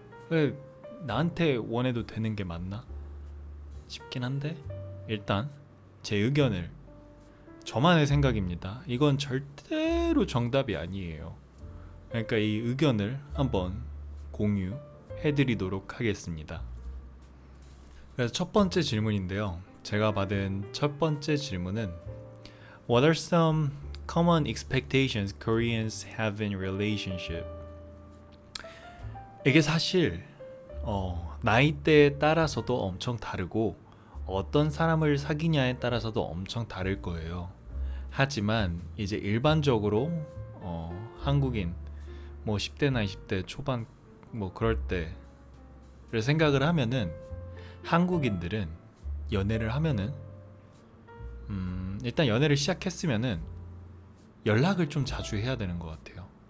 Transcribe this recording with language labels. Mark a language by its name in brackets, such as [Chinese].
[Korean] 왜 나한테 원해도 되는 게 맞나 싶긴 한데 일단 제 의견을 저만의 생각입니다. 이건 절대로 정답이 아니에요. 그러니까 이 의견을 한번 공유해드리도록 하겠습니다. 그래서 첫 번째 질문인데요. 제가 받은 첫 번째 질문은 [English] What are some common expectations Koreans have in relationship? [Korean] 이게 사실 나이대에 따라서도 엄청 다르고 어떤 사람을 사귀냐에 따라서도 엄청 다를 거예요. 하지만 이제 일반적으로 한국인 뭐 10대나 20대 초반 뭐 그럴 때를 생각을 하면은 한국인들은 연애를 하면은 일단 연애를 시작했으면은 연락을 좀 자주 해야 되는 것 같아요.